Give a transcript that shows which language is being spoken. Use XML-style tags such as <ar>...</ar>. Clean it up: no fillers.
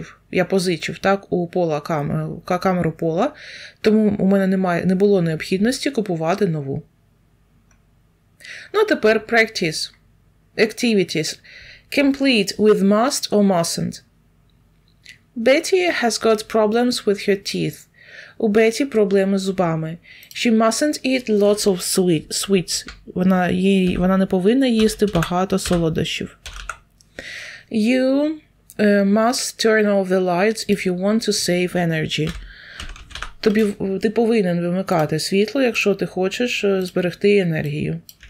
<uk>Я позичив так, у Пола камеру Пола, тому у мене не було необхідності купувати нову. Ну, а тепер practice.</uk> <en>Activities. Complete with must or mustn't. Betty has got problems with her teeth.</en> <uk>У Беті проблеми з зубами.</uk> <en>She mustn't eat lots of sweets.</en> <uk>Вона не повинна їсти багато солодощів.</uk> <en>You must turn off the lights if you want to save energy.</en> <uk>Ти повинен вимикати світло, якщо ти хочеш зберегти енергію.</uk>